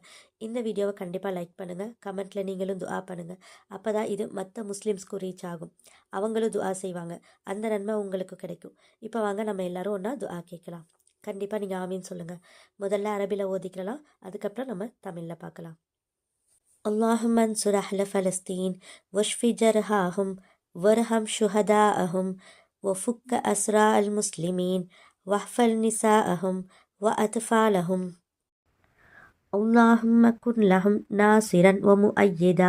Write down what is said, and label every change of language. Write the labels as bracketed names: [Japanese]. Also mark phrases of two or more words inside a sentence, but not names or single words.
[Tamil] இந்த வீடியோவை கண்டிப்பாக லைக் பண்ணுங்கள். கமெண்ட்டில் நீங்களும் துஆ பண்ணுங்கள். அப்போ தான் இது மற்ற முஸ்லீம்ஸ்க்கு ரீச் ஆகும். அவங்களும் துஆ செய்வாங்க, அந்த நன்மை உங்களுக்கு கிடைக்கும். இப்போ வாங்க நம்ம எல்லாரும் ஒன்றா துஆ கேட்கலாம். கண்டிப்பாக நீங்கள் ஆமீன் சொல்லுங்கள். முதல்ல அரபியில் ஓதிக்கலாம், அதுக்கப்புறம் நம்ம தமிழில் பார்க்கலாம். [Arabic] اللهم انصر أهل فلسطين واشف جرحاهم وارحم شهداءهم وفك أسرى المسلمين واحفظ نساءهم وأطفالهم. اللهم كن لهم ناصرا ومؤيدا.